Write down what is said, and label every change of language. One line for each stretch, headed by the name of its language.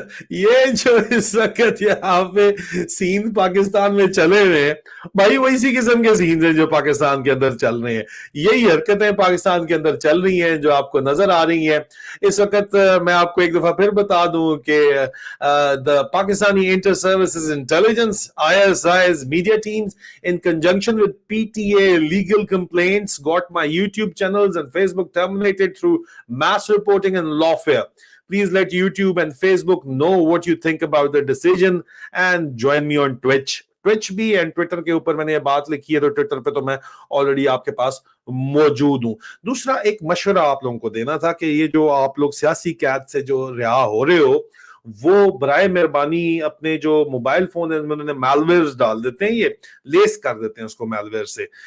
Urdu: یہ جو اس وقت یہاں پہ سین پاکستان میں چلے ہوئے ہیں بھائی، وہ اسی قسم کے سینز ہیں جو پاکستان کے اندر چل رہے ہیں، یہی حرکتیں پاکستان کے اندر چل رہی ہیں جو آپ کو نظر آ رہی ہیں اس وقت۔ میں آپ کو ایک دفعہ پھر بتا دوں کہ
English: the Pakistani Inter-Services Intelligence ISI's media teams in conjunction with PTA legal complaints got my YouTube channels and Facebook terminated through mass reporting and lawfare. Please let YouTube and Facebook know what you think about the decision and join me on Twitch.
Urdu: ٹویچ بھی and Twitter کے اوپر میں نے یہ بات لکھی ہے تو ٹویٹر پہ تو میں آلریڈی آپ کے پاس موجود ہوں۔ دوسرا ایک مشورہ آپ لوگوں کو دینا تھا کہ یہ جو آپ لوگ سیاسی قید سے جو رہا ہو رہے ہو وہ برائے مہربانی اپنے جو موبائل فون ہیں انہوں نے میلویئرز ڈال دیتے ہیں، یہ لیس کر دیتے ہیں اس کو میلویئر سے،